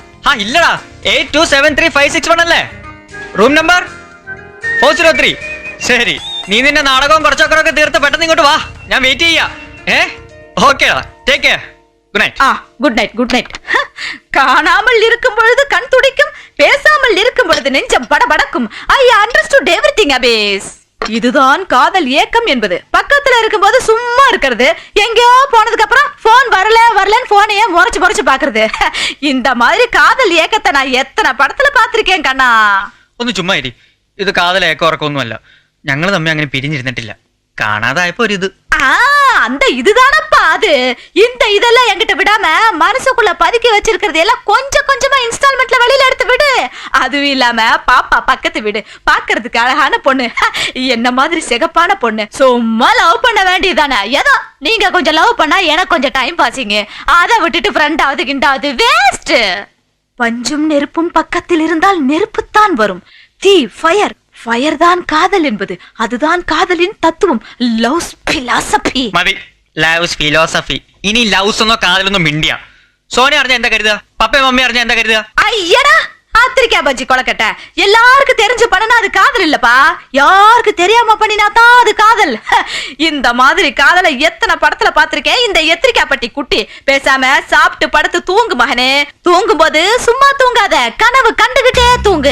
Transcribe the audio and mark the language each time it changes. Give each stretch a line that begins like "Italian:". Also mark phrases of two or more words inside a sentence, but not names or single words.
Malayalam: ഇല്ലടാ, 8273-561 അല്ലേ?
English: room number
Malayalam: 403. ശരി, നീ നിന്റെ നാടകവും കുറച്ചൊക്കെ തീർത്ത് പെട്ടെന്ന് ഇങ്ങോട്ട് വാ, ഞാൻ വെയിറ്റ് ചെയ്യാ.
English: Okay, take care. Good night. Good night. Good night.
Tamil: കാണാமல் இருக்கும் பொழுது கண் துடிக்கும், பேசாமல் இருக்கும் பொழுது நெஞ்சம் படபடக்கும்.
English: I understood everything அபேஸ்.
Tamil: இதுதான் காதல் ஏக்கம் என்பது. பக்கத்துல இருக்கும்போது சும்மா இருக்கிறது, எங்கேயோ போனதுக்கு அப்புறம் போன் வரலன்னு போனையே முறைச்சு பாக்குறது. இந்த மாதிரி காதல் ஏக்கத்தை நான் எத்தனை படத்துல பாத்திருக்கேன் கண்ணா.
Malayalam: ഒന്ന് ചുമ്മാ ഇരി. ഇത് കാതൽ ഏക്കോറക്കൊന്നുമല്ല. ഞങ്ങൾ തമ്മിൽ അങ്ങനെ പിരിഞ്ഞിരുന്നിട്ടില്ല. കാണാതായപ്പോ ഒരു ഇത്.
Tamil: அந்த இதுதானப்பா அது. இந்த இதெல்லாம் என்கிட்ட விடாம மனசுக்குள்ள பதுக்கி வச்சிருக்கிறது எல்லாம் கொஞ்சமா இன்ஸ்டால்மெண்ட்ல வெளியில எடுத்து விடு. அதுவும் இல்லாம பாப்பா பக்கத்து வீடு, பாக்குறதுக்கு அழகான பொண்ணு, என்ன மாதிரி சிகப்பான பொண்ணு. சும்மா லவ் பண்ண வேண்டியதானே. ஏதோ நீங்க கொஞ்சம் லவ் பண்ணா எனக்கு கொஞ்சம்
English: time passing.
Tamil: அதை விட்டுட்டு ஃப்ரெண்டாவது கிண்டாவது வேஸ்ட். பஞ்சும் நெருப்பும் பக்கத்தில் இருந்தால் நெருப்புத்தான் வரும். தீ ஃபயர், ஃபயர் தான் காதல் என்பது. அதுதான் காதலின் தத்துவம்.
English: love's philosophy. മതി, love's philosophy.
Malayalam: ഇനി ലവ്സ് ഒന്നോ കാതലൊന്നും മിണ്ടിയ സോന അറിഞ്ഞ എന്താ കരുതുക? പപ്പയും മമ്മി അറിഞ്ഞ എന്താ കരുതുക? അയ്യടാ,
Tamil: ஆத்திரிக்கா பஜ்ஜி கொலக்கட்ட. எல்லாருக்கும் தெரிஞ்சு பண்ணனா அது காதல் இல்லப்பா. யாருக்கு தெரியாம பண்ணினாதான் அது காதல். இந்த மாதிரி காதலை எத்தனை படத்துல பாத்திருக்கேன். இந்த எத்திரிக்கா பட்டி குட்டி பேசாம சாப்பிட்டு படுத்து தூங்கு மகனே. தூங்கும் போது சும்மா தூங்காத, கனவு கண்டுகிட்டே தூங்கு.